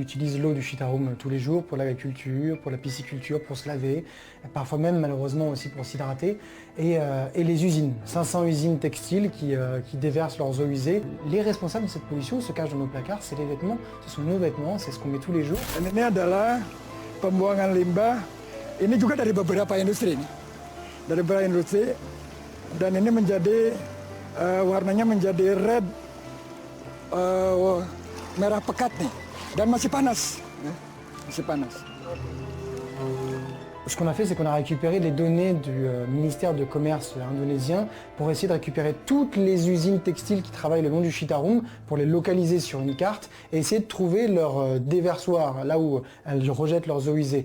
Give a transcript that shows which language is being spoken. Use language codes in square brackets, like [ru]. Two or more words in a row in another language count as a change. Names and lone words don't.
[fr] utilisent l'eau du Citarum tous les jours pour l'agriculture, pour la pisciculture, pour se laver, parfois même malheureusement aussi pour s'hydrater, et les usines, 500 usines textiles qui déversent leurs eaux usées. Les responsables de cette pollution se cachent dans nos placards, c'est les vêtements, ce sont nos vêtements, c'est ce qu'on met tous les jours. [id] Ini adalah pembuangan limbah, ini juga dari beberapa industri, dari beberapa industri, dan ini menjadi warnanya menjadi red. Merah pekat nih dan masih panas, masih panas. [fr] Ce qu'on a fait, c'est qu'on a récupéré les données du ministère de commerce indonésien pour essayer de récupérer toutes les usines textiles qui travaillent le long du Citarum, pour les localiser sur une carte et essayer de trouver leur déversoir, là où elles rejettent leurs eaux usées.